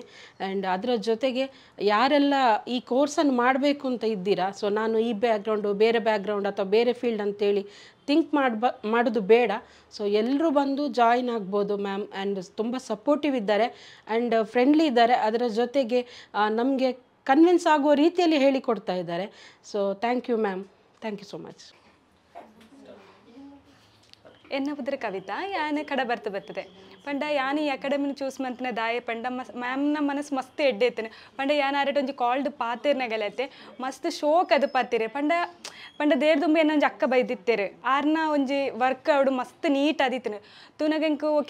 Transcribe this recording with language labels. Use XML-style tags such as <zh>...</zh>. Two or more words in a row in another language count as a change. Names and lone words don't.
<kn>ಆ್ಯಂಡ್ ಅದರ ಜೊತೆಗೆ ಯಾರೆಲ್ಲ ಈ ಕೋರ್ಸನ್ನು ಮಾಡಬೇಕು ಅಂತ ಇದ್ದೀರಾ, ಸೊ ನಾನು ಈ ಬ್ಯಾಕ್ಗ್ರೌಂಡು ಬೇರೆ ಬ್ಯಾಕ್ಗ್ರೌಂಡ್ ಅಥವಾ ಬೇರೆ ಫೀಲ್ಡ್ ಅಂತೇಳಿ ಥಿಂಕ್ ಮಾಡೋದು ಬೇಡ. ಸೊ ಎಲ್ಲರೂ ಬಂದು ಜಾಯಿನ್ ಆಗ್ಬೋದು ಮ್ಯಾಮ್. ಆ್ಯಂಡ್ ತುಂಬ ಸಪೋರ್ಟಿವ್ ಇದ್ದಾರೆ ಆ್ಯಂಡ್ ಫ್ರೆಂಡ್ಲಿ ಇದ್ದಾರೆ. ಅದರ ಜೊತೆಗೆ ನಮಗೆ ಕನ್ವಿನ್ಸ್ ಆಗುವ ರೀತಿಯಲ್ಲಿ ಹೇಳಿಕೊಡ್ತಾ ಇದ್ದಾರೆ.</kn> <en>so thank you ma'am, thank you so much.</en> <tcy>ಎನ್ನ ಪುತ್ರ ಕವಿತಾ ಯಾನೆ ಕಡೆ ಬರ್ತದೆ ಪಂಡ ಯಾನು ಈ ಅಕಾಡೆಮಿನ ಚೂಸ್ ಮಂತನ ದಾಯ ಪಂಡ ಮ್ಯಾಮ್ನ ಮನಸ್ಸು ಮಸ್ತ್ ಎಡ್ಡೆತ್ತನೆ ಪಂಡ ಯಾನು ಆರೇಟ್ ಒಂಜಿ ಕಾಲ್ಡ್ ಪಾತೆರ್ನಾಗಲತ್ತೆ ಮಸ್ತ್ ಶೋಕ್ ಅದು ಪಾತಿರೆ ಪಂಡ ದೇರ್ ತುಂಬ ಏನೊಂಜಿ ಅಕ್ಕ ಬೈದಿತ್ತೇರು ಆರ್ನ ಒಂಜಿ ವರ್ಕ್ ಅವಡು ಮಸ್ತ್ ನೀಟ್ ಆದಿತ್ತನೆ ತೂನಗೆಂಕು ಓಕೆ</tcy>